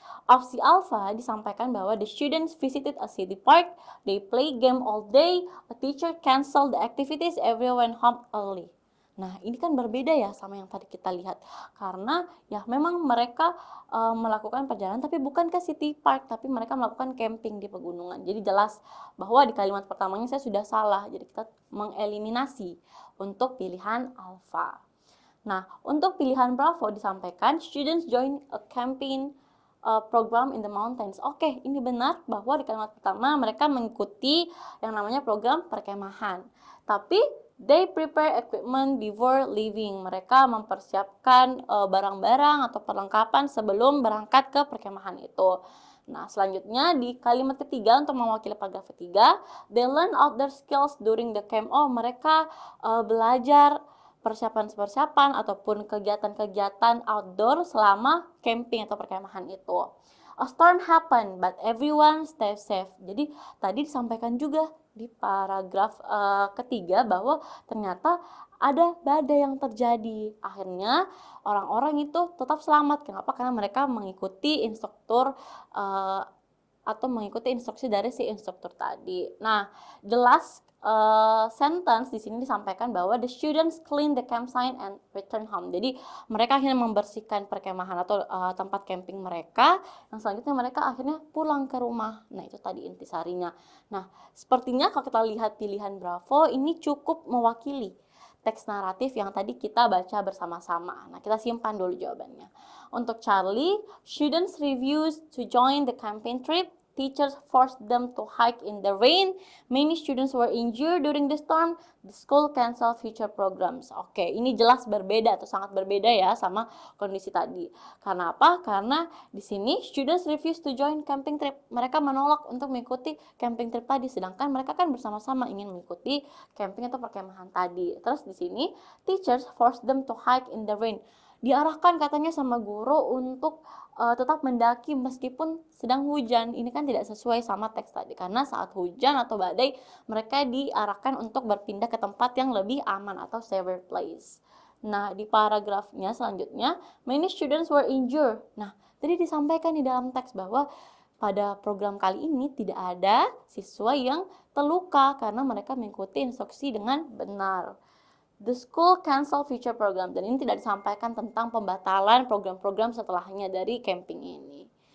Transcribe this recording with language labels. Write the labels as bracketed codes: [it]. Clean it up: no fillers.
[id] Opsi alpha disampaikan bahwa [en] the students visited a city park, they play game all day, a teacher cancel the activities, everyone home early. [id] Nah, ini kan berbeda ya sama yang tadi kita lihat. Karena ya memang mereka melakukan perjalanan tapi bukan ke city park, tapi mereka melakukan camping di pegunungan. Jadi jelas bahwa di kalimat pertamanya saya sudah salah. Jadi kita mengeliminasi untuk pilihan alpha. Nah, untuk pilihan bravo disampaikan [en] students join a camping program in the mountains. [id] Oke, ini benar bahwa di kalimat pertama mereka mengikuti yang namanya program perkemahan. Tapi [en] they prepare equipment before leaving. [id] Mereka mempersiapkan barang-barang atau perlengkapan sebelum berangkat ke perkemahan itu. Nah, selanjutnya di kalimat ketiga untuk mewakili paragraf ketiga, [en] they learn outdoor skills during the camp. [id] Mereka belajar persiapan-persiapan ataupun kegiatan-kegiatan outdoor selama camping atau perkemahan itu. [en] A storm happened, but everyone stay safe. [id] Jadi tadi disampaikan juga di paragraf ketiga bahwa ternyata ada badai yang terjadi. Akhirnya orang-orang itu tetap selamat. Kenapa? Karena mereka mengikuti instruktur atau mengikuti instruksi dari si instruktur tadi. [en] Nah, the last sentence [id] di sini disampaikan bahwa [en] the students clean the campsite and return home. [id] Jadi mereka akhirnya membersihkan perkemahan atau tempat camping mereka. Yang selanjutnya mereka akhirnya pulang ke rumah. Nah, itu tadi intisarinya. Nah, sepertinya kalau kita lihat pilihan bravo ini cukup mewakili teks naratif yang tadi kita baca bersama-sama. Nah, kita simpan dulu jawabannya. Untuk [en] Charlie, students refused to join the camping trip. Teachers forced them to hike in the rain. Many students were injured during the storm. The school cancel future programs. [id] Oke, ini jelas berbeda atau sangat berbeda ya sama kondisi tadi. Karena apa? Karena di sini [en] students refused to join camping trip. [id] Mereka menolak untuk mengikuti camping trip tadi, sedangkan mereka kan bersama-sama ingin mengikuti camping atau perkemahan tadi. Terus di sini [en] teachers forced them to hike in the rain. [id] Diarahkan katanya sama guru untuk tetap mendaki meskipun sedang hujan. Ini kan tidak sesuai sama teks tadi, karena saat hujan atau badai mereka diarahkan untuk berpindah ke tempat yang lebih aman atau safer place. Nah, di paragrafnya selanjutnya, [en] many students were injured. [id] Nah, tadi disampaikan di dalam teks bahwa pada program kali ini tidak ada siswa yang terluka karena mereka mengikuti instruksi dengan benar. [en] The school cancel future program, [id] dan ini tidak disampaikan tentang pembatalan program-program setelahnya dari camping ini.